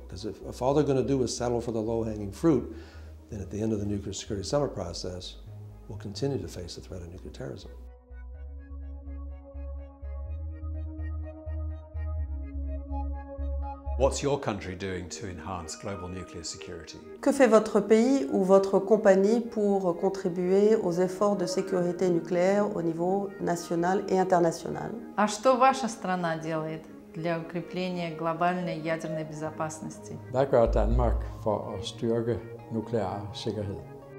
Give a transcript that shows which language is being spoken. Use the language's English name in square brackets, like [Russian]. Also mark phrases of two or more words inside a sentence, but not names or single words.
[English] Because if all they're going to do is settle for the low-hanging fruit, then at the end of the Nuclear Security Summit process, we'll continue to face the threat of nuclear terrorism. What's your country doing to enhance global nuclear security? [French] Que fait votre pays ou votre compagnie pour contribuer aux efforts de sécurité nucléaire au niveau national et international? [Russian] А что ваша страна делает для укрепления globale ядерной безопасности? [Danish] Hvad gør Danmark for at styrke nuklear sikkerhed?